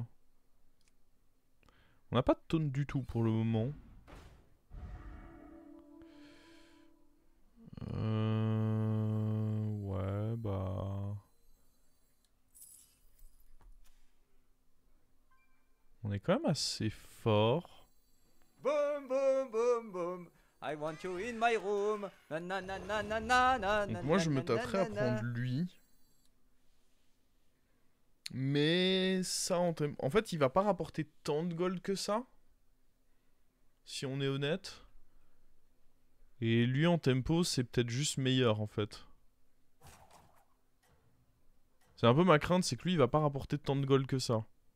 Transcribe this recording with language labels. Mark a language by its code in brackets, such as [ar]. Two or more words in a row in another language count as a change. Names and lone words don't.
[fr] On n'a pas de taunt du tout pour le moment. Ouais, bah... On est quand même assez fort. [en] Boom, boom, boom, boom. I want you in my room. Na, na, na, na, na, na, na, [fr] Donc moi je me na, na, tâterais à na, na. prendre lui. Mais ça en fait il va pas rapporter tant de gold que ça. Si on est honnête. Et lui en tempo c'est peut-être juste meilleur en fait. C'est un peu ma crainte, c'est que lui il va pas rapporter tant de gold que ça.